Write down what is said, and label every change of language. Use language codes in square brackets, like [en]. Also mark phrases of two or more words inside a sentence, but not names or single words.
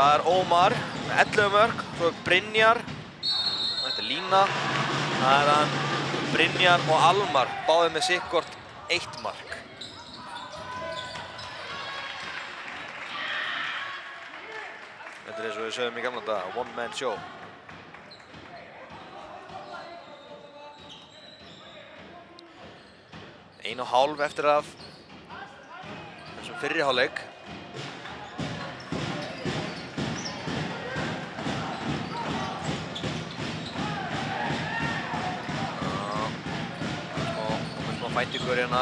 [is] Það er Ómar með 11 mörk, svo er Brynjar, þetta er lína, það er hann Brynjar og Almar, báðir með sikkort 1 mark. Þetta er eins og við sögum í gamla daga, [en] one man show. [is] Einu og hálf eftir af þessum fyrri hálfleik. Smá fætingur hérna.